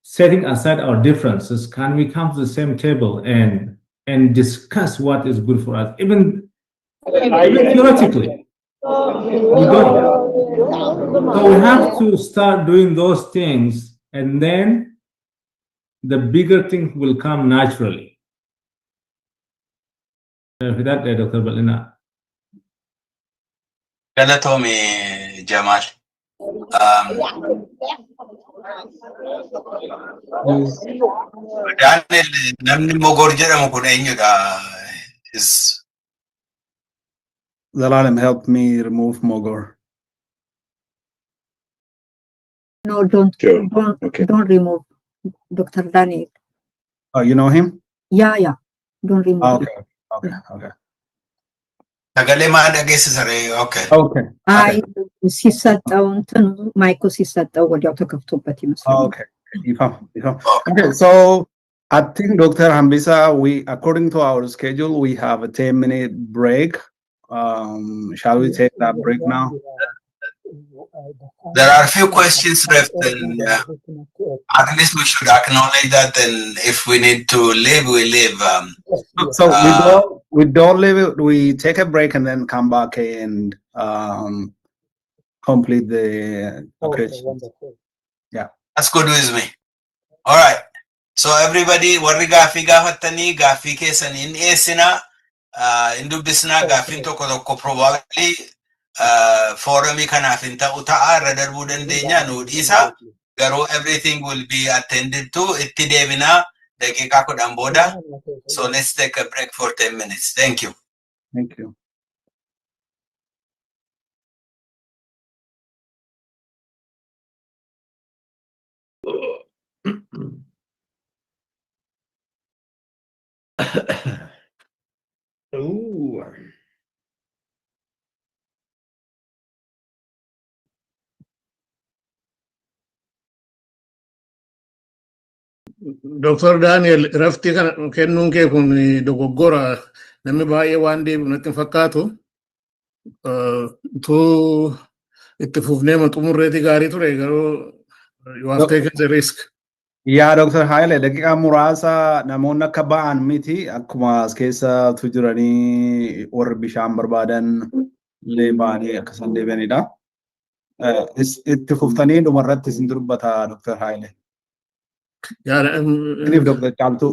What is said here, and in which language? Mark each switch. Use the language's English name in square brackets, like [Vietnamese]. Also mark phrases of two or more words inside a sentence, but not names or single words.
[English] setting aside our differences, can we come to the same table and discuss what is good for us, even theoretically? We don't. So we have to start doing those things, and then the bigger things will come naturally. For that, Dr. Balina. [Oromo] Galatomi Jamal. Daniel, namni mogor jedhamu kun eenyudha? [English] Is Zalalem helped me remove Mogor. No, don't remove Dr. Daniel. Oh, you know him? Yeah. Don't remove him. Okay. [Oromo] Sagalee maa dhageessisare? [English] Okay. [Amharic] አይ ሲሰጠው እንትን ማይኩ ሲሰጠው ወዲያው ተከፍቶበት ይመስላል። [English] Okay. Okay, so I think Dr. Hambisa, according to our schedule, we have a 10-minute break. Shall we take that break now? There are a few questions left, and at least we should acknowledge that. And if we need to leave, we leave. So we don't leave it. We take a break and then come back and complete the questions. Yeah, that's good with me. All right. So everybody, [Oromo] warri gaaffii gaafattanii gaaffii keessanii hin dhiyeessina. Hin dubbisna gaaffiin tokko tokko probably foorumii kanaaf hin ta'u ta'a irra darbuu dandeenya nu dhiisa. [English] Garuu everything will be attended to. [Oromo] Itti deebinaa daqiiqaa 10 booda. [English] So let's take a break for 10 minutes. Thank you. Thank you. Ooh. Dr. Daniel, [Oromo] rafti kana kennuun kee kun dogoggora namni baay'ee waan deebi'u natti hin fakkaatu. Utuu itti fufnee xumurreeti gaarii ture garuu [English] you have taken the risk. [Oromo] Yaa Dr. Haile, daqiiqaa muraasa namoonni akka ba'an miti akkuma as keessatu jiranii warri bishaan barbaadan illee ba'anii akka isaan deebi'anidha. Itti fuftanii dhumarratti isin dubbata Dr. Haile. Iniif Dr. Caaltuu.